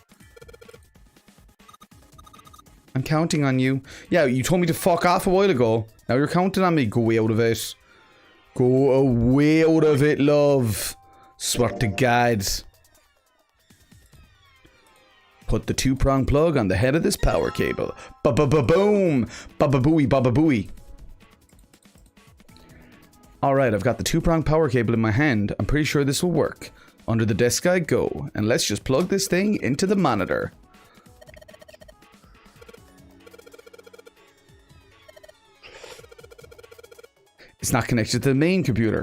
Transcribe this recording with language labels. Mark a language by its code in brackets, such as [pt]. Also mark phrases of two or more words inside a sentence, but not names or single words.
[en] I'm counting on you. Yeah, you told me to fuck off a while ago. Now you're counting on me. Go way out of it. Go away out of it, love. Swear to God. Put the 2-prong plug on the head of this power cable. Ba-ba-ba-boom! Ba-ba-booey, ba-ba-booey. Alright, I've got the 2-prong power cable in my hand. I'm pretty sure this will work. Under the desk I go. And let's just plug this thing into the monitor. It's not connected to the main computer.